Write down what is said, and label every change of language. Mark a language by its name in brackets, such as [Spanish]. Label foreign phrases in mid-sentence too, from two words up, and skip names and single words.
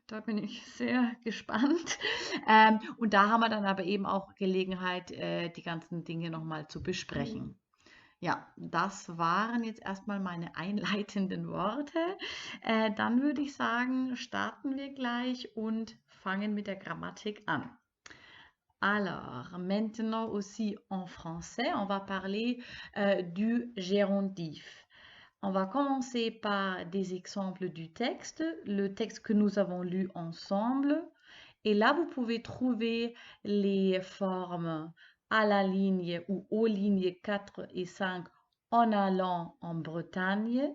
[German] Da bin ich sehr gespannt. Und da haben wir dann aber eben auch Gelegenheit, die ganzen Dinge nochmal zu besprechen. Ja, das waren jetzt erstmal meine einleitenden Worte. Dann würde ich sagen, starten wir gleich und fangen mit der Grammatik an. [French] Alors, maintenant aussi en français, on va parler du gérondif. On va commencer par des exemples du texte, le texte que nous avons lu ensemble. Et là, vous pouvez trouver les formes à la ligne ou aux lignes 4 et 5 en allant en Bretagne.